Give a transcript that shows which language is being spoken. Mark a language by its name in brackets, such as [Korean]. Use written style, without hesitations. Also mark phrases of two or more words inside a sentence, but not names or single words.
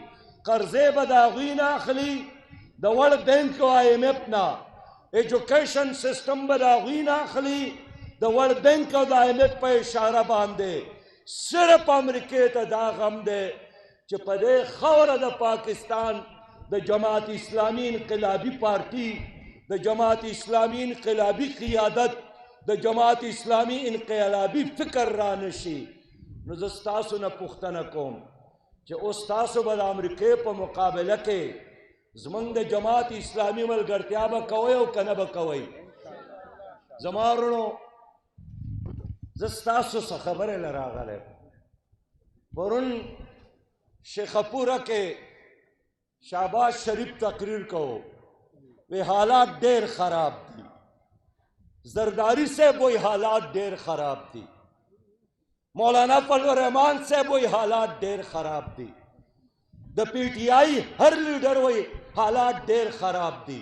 [Pashto] قرضې به د هغوی نه اخلي، د ورلډ بینک او آی ایم ایف نه، [English] education system [Pashto] به د هغوی نه اخلي د ورلډ بینک او د آی ایم ایف په اشاره باندې. صرف امریکې ته دا غم دی چې په دې خاوره د پاکستان د جماعت اسلامی انقلابی پارټي، د جماعت اسلامی انقلابی قیادت، د جماعت اسلامی انقلابی فکر را نشي. نو زه ستاسو نه پوښتنه کوم چې اوس تاسو به د امریکې په مقابله کې زموږ د جماعت اسلامی ملګرتیا به کوئ او که نه به کوئ؟ زما وروڼو زه ستاسو څه خبرې له راغلی پرون شیخپوره کې شهباز شریف تقریر کو وی حالات ډېر خراب دي، زرداری صاحب وی حالات ډېر خراب دي، مولانا فضل الرحمان صاحب وی حالات ډېر خراب دي، د پی ټی آی هر لیډر وی حالات ډېر خراب دي.